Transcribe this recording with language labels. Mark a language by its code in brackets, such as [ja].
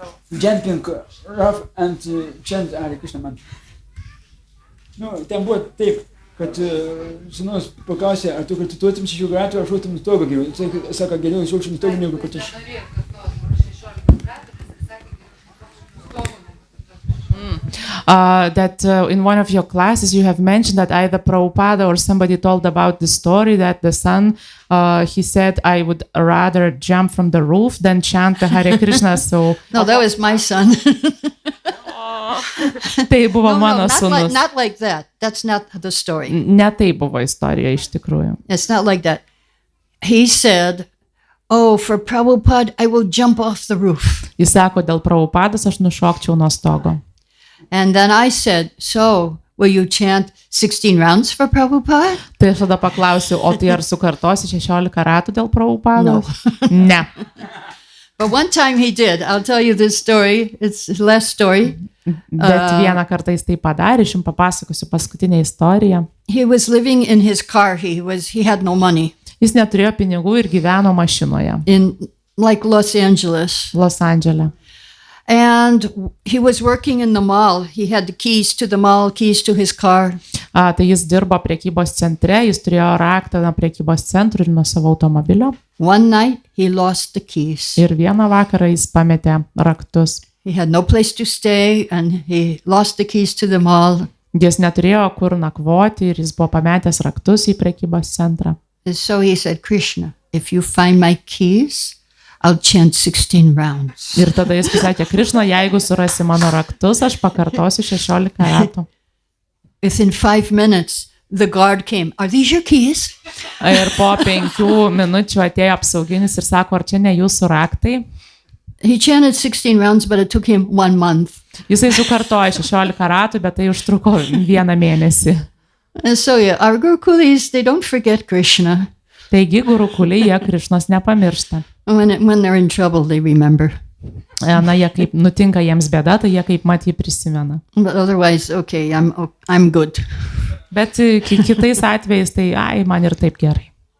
[en] Jumping rough and chant Hare Krishna mantra. [lt] Ten buvo taip, kad sūnus paklausė, ar tu kartuotum iš Šikorato, ar šautum nuo stogo geriau. Jis sako, geriau šaukčiau nuo stogo, negu kartuosi. [en] That in one of your classes you have mentioned that either Prabhupada or somebody told about the story that the son, he said, I would rather jump from the roof than chant the Hare Krishna. So no, that was my son. [lt] Tai buvo mano sūnus. [en] Not like that. That's not the story. [lt] Ne tai buvo istorija iš tikrųjų. [en] It's not like that. He said, oh, for Prabhupada, I will jump off the roof. [lt] Jis sako, dėl Prabhupados aš nušokčiau nuo stogo. [en] And then I said, so will you chant 16 rounds for Prabhupada? [lt] Tai aš tada paklausiu, o tai ar sukartosi 16 ratų dėl Prabhupados? [en] No. [lt] Ne. [en] But one time he did. I'll tell you this story. It's his last story. [lt] Bet vieną kartą jis tai padarė, aš jums papasakosiu paskutinę istoriją. [en] He was living in his car. He had no money. [lt] Jis neturėjo pinigų ir gyveno mašinoje. [en] In like Los Angeles. [lt] Los Andžele. [en] And he was working in the mall. He had the keys to the mall, keys to his car. [lt] Tai jis dirbo prekybos centre, jis turėjo raktą nuo prekybos centrų ir nuo savo automobilio. [en] One night he lost the keys. [lt] Ir vieną vakarą jis pametė raktus. [en] He had no place to stay and he lost the keys to the mall. [lt] Jis neturėjo kur nakvoti ir jis buvo pametęs raktus į prekybos centrą. [en] And so he said, Krishna, if you find my keys, I'll chant 16 rounds. [lt] Ir tada jis pasakė, Krišna, jeigu surasi mano raktus, aš pakartosiu 16 ratų. [en] Within 5 minutes, the guard came. Are these your keys? [lt] Ir po 5 minučių atėjo apsauginis ir sako, ar čia ne jūsų raktai? [en] He chanted 16 rounds, but it took him 1 month. [lt] Jisai sukartojo 16 ratų, bet tai užtruko 1 mėnesį. [en] And so yeah, our Gurukulis, they don't forget Krishna. [lt] Taigi gurukuliai jie Krišnos nepamiršta. [en] When they're in trouble, they remember. [lt] Na, jie kaip nutinka jiems bėda, tai jie kaip mat jį prisimena. [en] But otherwise, okay, I'm good. [lt] Bet kitais atvejais, tai man ir taip gerai.